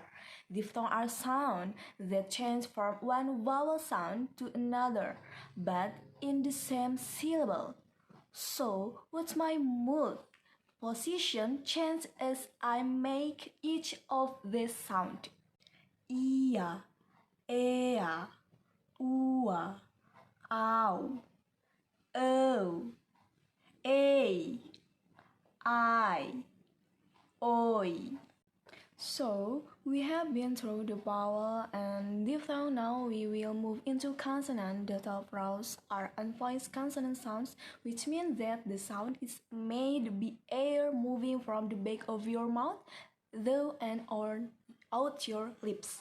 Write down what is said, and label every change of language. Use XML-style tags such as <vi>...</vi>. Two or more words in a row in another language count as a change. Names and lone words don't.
<en>Diphthong are sound that change from one vowel sound to another, but in the same syllable. So, what's my mood? Position change as I make each of these sound. Ia, ea, ua, au, o, a, I, oi. So, we have been through the vowel and diphthong. Now we will move into consonant. The top rows are unvoiced consonant sounds, which means that the sound is made by air moving from the back of your mouth, through and on out your lips.</en>